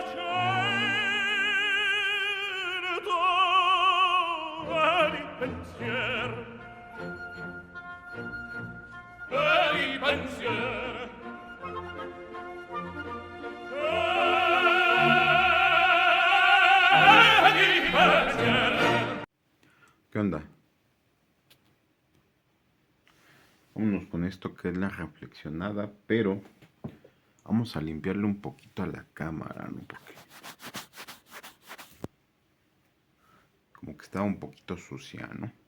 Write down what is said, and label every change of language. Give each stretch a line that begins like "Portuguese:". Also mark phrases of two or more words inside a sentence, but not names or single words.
Italian: l'accento e di pensiero di pensiero di pensiero.
Spanish: ¿Qué onda? Vámonos con esto que es la reflexionada, pero vamos a limpiarle un poquito a la cámara, ¿no? Porque como que estaba un poquito sucia, ¿no?